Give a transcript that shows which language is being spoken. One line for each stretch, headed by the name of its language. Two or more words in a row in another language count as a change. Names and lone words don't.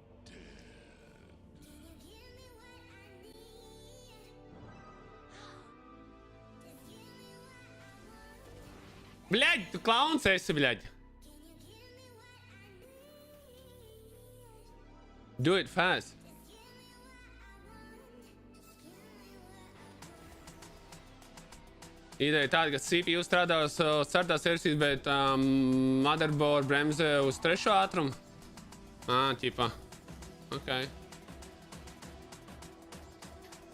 Latvian: Bļaļ, tu klauns esi, bļaļ.
English: Do it fast.
Latvian: Ideja tāda, ka CPU strādā uz 4. versijas, bet motherboard bremzē uz 3. ātrumu. Ķipa. Ok.